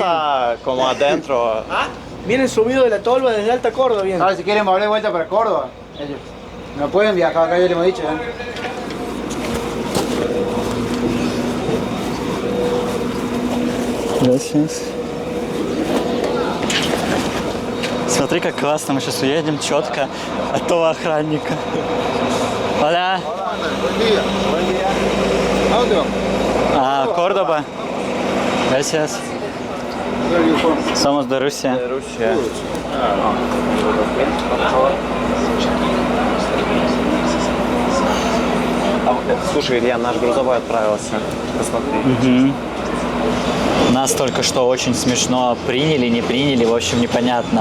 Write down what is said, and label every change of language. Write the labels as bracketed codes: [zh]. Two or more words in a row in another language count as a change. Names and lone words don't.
[es] a como adentro. Vienen subidos de la tolva desde Alta Córdoba. Vienen. Ahora, si quieren volver de vuelta para Córdoba, ellos no pueden viajar acá, ya les hemos dicho. Gracias. [ru] Смотри, как классно, мы сейчас уедем четко от того охранника. [es] Hola. Ah, Córdoba. Gracias. Somos de Rusia. Rusia. [ru] Слушай, Илья, наш грузовой отправился. Посмотри. Нас только что очень смешно приняли, не приняли, в общем, непонятно.